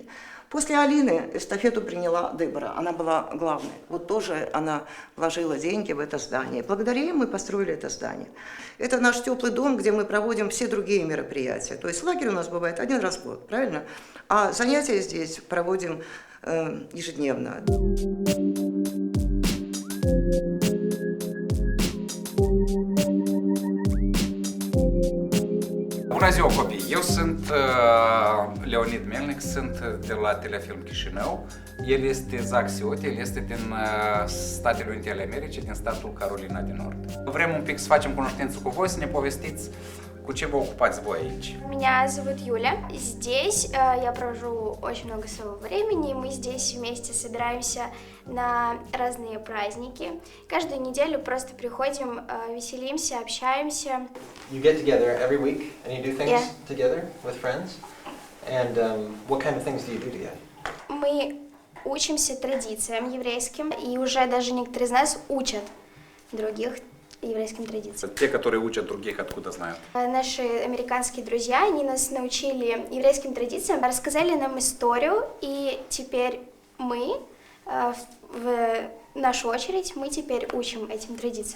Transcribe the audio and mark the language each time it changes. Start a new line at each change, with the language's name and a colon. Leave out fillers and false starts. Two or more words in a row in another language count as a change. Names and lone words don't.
Russian: После Алины эстафету приняла Дебора, она была главной. Вот тоже она вложила деньги в это здание. Благодаря им мы построили это здание. Это наш теплый дом, где мы проводим все другие мероприятия. То есть лагерь у нас бывает один раз в год, правильно? А занятия здесь проводим ежедневно.
Romanian: Bună ziua, copii! Eu sunt Leonid Melnic, sunt de la Telefilm Chișinău. El este Zac Siot, el este din Statele Unite ale Americii, din statul Carolina de Nord. Vrem un pic să facem cunoștință cu voi, să ne povestiți cu ce vă ocupați voi aici.
Russian: Меня зовут Юля. Здесь я провожу очень много своего времени. Мы здесь вместе собираемся на разные праздники. Каждую неделю просто приходим, веселимся, общаемся.
English: You get together every week and you do things together with friends. And what kind of things do you do together?
Russian: Мы учимся традициям еврейским, и уже даже некоторые из нас учат других еврейским традициям. Те, которые учат других, откуда знают? Наши американские друзья, они нас научили еврейским традициям, рассказали нам историю, и теперь мы, в нашу очередь, мы теперь учим этим традициям.